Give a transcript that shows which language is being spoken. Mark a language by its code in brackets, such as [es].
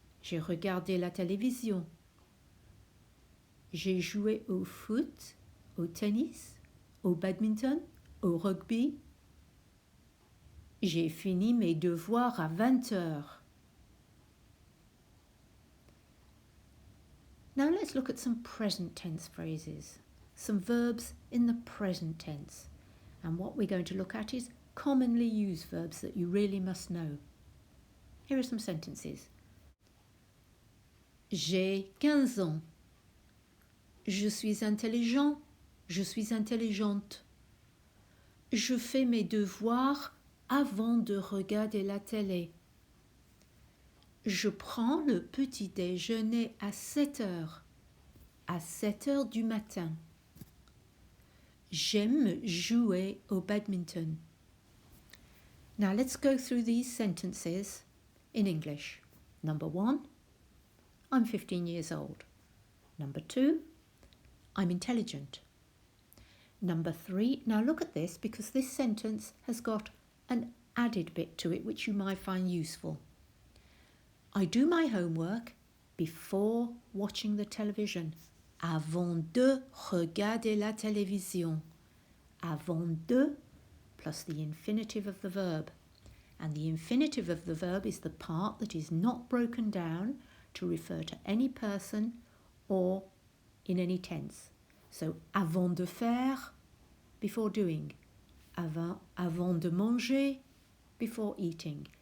[fr] J'ai regardé la télévision. J'ai joué au foot, au tennis, au badminton, au rugby. J'ai fini mes devoirs à 20 heures. [en] Now let's look at some present tense phrases, some verbs in the present tense. And what we're going to look at is commonly used verbs that you really must know. Here are some sentences. [fr] J'ai 15 ans. Je suis intelligent. Je suis intelligente. Je fais mes devoirs avant de regarder la télé. Je prends le petit déjeuner à 7 heures. À 7 heures du matin. J'aime jouer au badminton. [en] Now let's go through these sentences in English. Number 1, I'm 15 years old. Number 2, I'm intelligent. Number 3, now look at this because this sentence has got an added bit to it which you might find useful. I do my homework before watching the television. [fr] Avant de regarder la télévision. Avant de [en] plus the infinitive of the verb. And the infinitive of the verb is the part that is not broken down to refer to any person or in any tense. So [fr] avant de faire, [en] before doing. [fr] Avant de manger, [en] before eating.